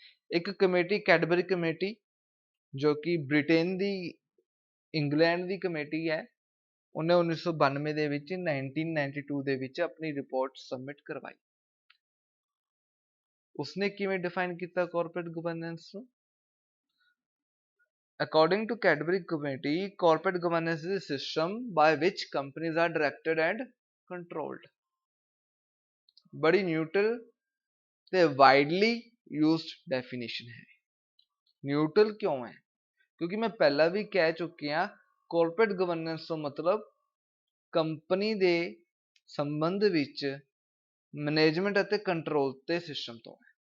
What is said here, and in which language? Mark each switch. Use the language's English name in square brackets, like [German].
[Punjabi] ਇੱਕ committee Cadbury committee, ਜੋ ਕਿ ਬ੍ਰਿਟੇਨ ਦੀ ਇੰਗਲੈਂਡ ਦੀ ਕਮੇਟੀ ਹੈ, ਉਹਨੇ 1992 ਦੇ ਵਿੱਚ 1992 ਦੇ ਵਿੱਚ ਆਪਣੀ ਰਿਪੋਰਟ ਸਬਮਿਟ ਕਰਵਾਈ। ਉਸਨੇ ਕਿਵੇਂ ਡਿਫਾਈਨ ਕੀਤਾ ਕਾਰਪੋਰੇਟ ਗਵਰਨੈਂਸ ਨੂੰ? [English] According to Cadbury Committee, corporate governance is a system by which companies are directed and controlled. [Punjabi] बड़ी न्यूट्रल ਤੇ ਵਾਈਡਲੀ ਯੂਜ਼ਡ ਡੈਫੀਨੇਸ਼ਨ ਹੈ। ਨਿਊਟਰਲ ਕਿਉਂ ਹੈ? ਕਿਉਂਕਿ ਮੈਂ ਪਹਿਲਾਂ ਵੀ ਕਹਿ ਚੁੱਕਿਆ, ਕਾਰਪੋਰੇਟ ਗਵਰਨੈਂਸ ਤੋਂ ਮਤਲਬ ਕੰਪਨੀ ਦੇ ਸੰਬੰਧ ਵਿੱਚ ਮੈਨੇਜਮੈਂਟ ਅਤੇ ਕੰਟਰੋਲ ਤੇ ਸਿਸਟਮ ਤੋਂ ਹੈ।